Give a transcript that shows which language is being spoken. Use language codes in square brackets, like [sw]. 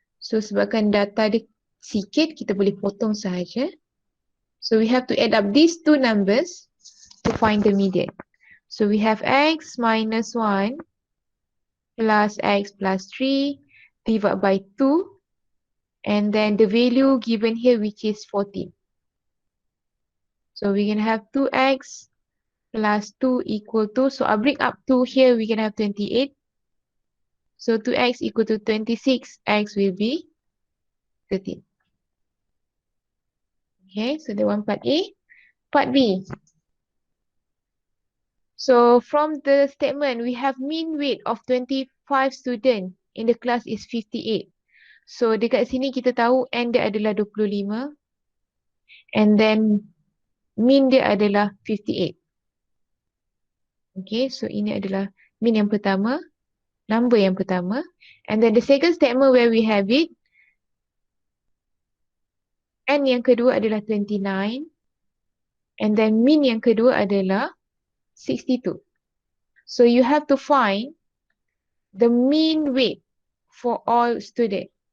[ms] So sebabkan data dia sikit, kita boleh potong sahaja. [en] So we have to add up these two numbers to find the median. So we have X minus 1 plus X plus 3 divided by 2. And then the value given here which is 14. So we can have 2X plus 2 equal to, so I bring up 2 here, we can have 28. So 2x equal to 26, x will be 13. Okay, so that one part A. Part B. So from the statement, we have mean weight of 25 students in the class is 58. [ms] So dekat sini kita tahu N dia adalah 25. [en] And then [ms] mean dia adalah 58. Okay, so ini adalah mean yang pertama, number yang pertama. [en] And then the second statement where we have it, N [ms] yang kedua adalah [en] 29. And then [ms] mean yang kedua adalah 62. [en] So you have to find the mean weight for all students.